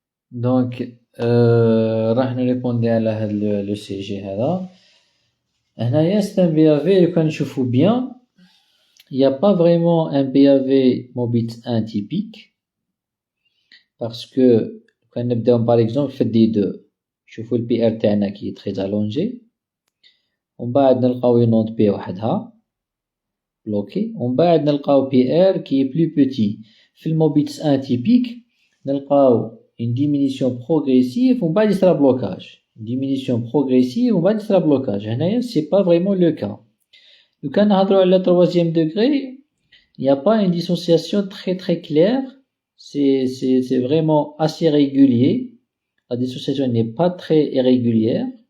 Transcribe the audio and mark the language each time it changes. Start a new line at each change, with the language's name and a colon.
Arabic: Donc, راح نريبوندي على هذا le CG هذا.
French: هنايا c'est un BAV
Arabic: لو كان نشوفو
French: bien. Il n'y a pas vraiment un BAV Mobitz 1 typique. Parce que quand
Arabic: نبداو
French: par exemple في D2 نشوفو ال PR تاعنا qui est très allongé.
Arabic: ومن بعد نلقاو une onde P وحدها bloqué. ومن بعد نلقاو
French: PR qui est plus petit.
Arabic: في الموبيتس 1 typique نلقاو
French: une diminution progressive
Arabic: ومن بعد يصرى blocage.
French: Une diminution progressive
Arabic: ومن بعد يصرى
French: blocage. هنايا c'est pas vraiment le cas.
Arabic: لو كان نهضرو على
French: troisième degré, il n'y a pas une dissociation très très claire. C'est vraiment assez régulier. La dissociation n'est pas très irrégulière.